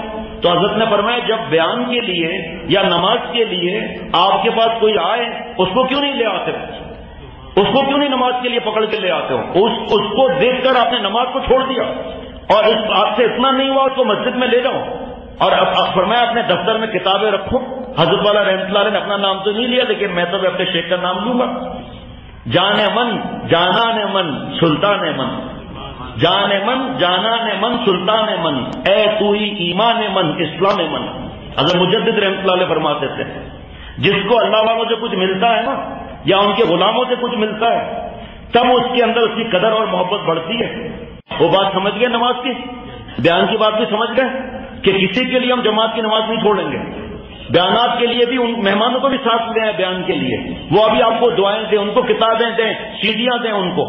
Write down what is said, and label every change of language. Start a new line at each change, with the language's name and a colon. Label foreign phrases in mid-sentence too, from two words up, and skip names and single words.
Urdu: تو حضرت نے فرمایا جب بیان کے لیے یا نماز کے لیے آپ کے پاس کوئی آئے اس کو کیوں نہیں لے آتے؟ اس کو کیوں نہیں نماز کے لیے پکڑ کے لے آتے ہو؟ اس کو دیکھ کر آپ نے نماز کو چھوڑ دیا، اور آپ سے اتنا نہیں ہوا اس کو مسجد میں لے جاؤ، اور اب فرمایا اپنے دفتر میں کتابیں رکھو۔ حضرت والا رحمۃ اللہ علیہ نے اپنا نام تو نہیں لیا، لیکن میں تو اپنے شیخ کا نام لوں گا۔
Persian: جان من جانان من سلطان من، جان من جانان من سلطان من، اے تو ہی ایمان من اسلام من۔
Urdu: حضرت مجدد رحمۃ اللہ علیہ فرماتے تھے جس کو اللہ والوں سے کچھ ملتا ہے نا، یا ان کے غلاموں سے کچھ ملتا ہے، تب اس کے اندر اس کی قدر اور محبت بڑھتی ہے۔ وہ بات سمجھ گئے نماز کی، بیان کی بات بھی سمجھ گئے کہ کسی کے لیے ہم جماعت کی نماز نہیں چھوڑیں گے، بیانات کے لیے بھی ان مہمانوں کو بھی ساتھ لے آئے بیان کے لیے، وہ ابھی آپ کو دعائیں دیں، ان کو کتابیں دیں، سیڑھیاں دیں ان کو۔